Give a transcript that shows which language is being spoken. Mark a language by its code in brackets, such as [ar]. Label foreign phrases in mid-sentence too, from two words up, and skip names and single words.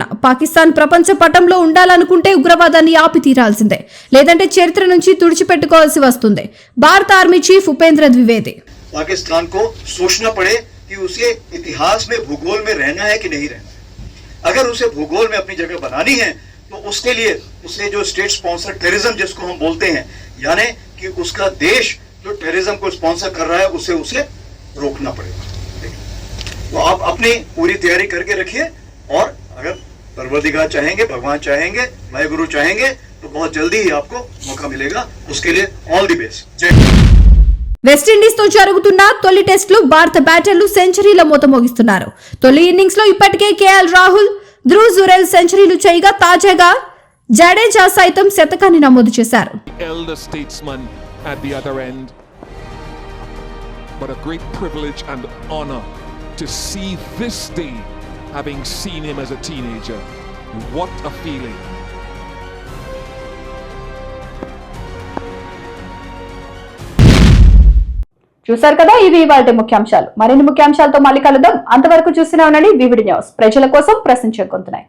[te] పాకిస్తాన్ ప్రపంచ పటంలో ఉండాలనుకుంటే ఉగ్రవాదాన్ని ఆపి తీరాల్సిందే, లేదంటే చరిత్ర నుంచి తుడిచిపెట్టుకోవాల్సి వస్తుంది. భారత ఆర్మీ చీఫ్ ఉపేంద్ర ద్వివేది. [hi] पाकिस्तान को सोचना पड़े कि उसे इतिहास में भूगोल में रहना है कि नहीं रहना। अगर उसे भूगोल में अपनी जगह बनानी है तो उसके लिए उसे जो [en] state sponsor terrorism [hi] जिसको हम बोलते हैं, यानी कि उसका देश जो टेररिज्म को स्पॉन्सर कर रहा है उसे रोकना पड़ेगा। तो आप अपनी पूरी तैयारी करके रखिए, और अगर परवरदिगार चाहेंगे, भगवान चाहेंगे, वाहेगुरु चाहेंगे तो बहुत जल्दी ही आपको मौका मिलेगा। उसके लिए [en] all the best. [hi] जय। [te] వెస్టిండీస్ తో జరుగుతున్న తొలి టెస్ట్ లో భారత బ్యాటర్లు సెంచరీల మోత మోగిస్తున్నారు. తొలి ఇన్నింగ్స్ లో ఇప్పటికే కేఎల్ రాహుల్, ధ్రువ్ జురెల్ సెంచరీలు చేయగా తాజాగా జడేజా సైతం శతకాన్ని నమోదు చేశారు. [en] At the other end, but a great privilege and honor to see this day having seen him as a teenager. What a feeling. [te] చూశారు కదా, ఇవి ఇవాళ ముఖ్యాంశాలు. మరిన్ని ముఖ్యాంశాలతో మళ్ళీ కలుద్దాం. అంతవరకు చూస్తూనే ఉండండి వివిడి న్యూస్, ప్రజల కోసం ప్రశ్నించే గొంతునాయి.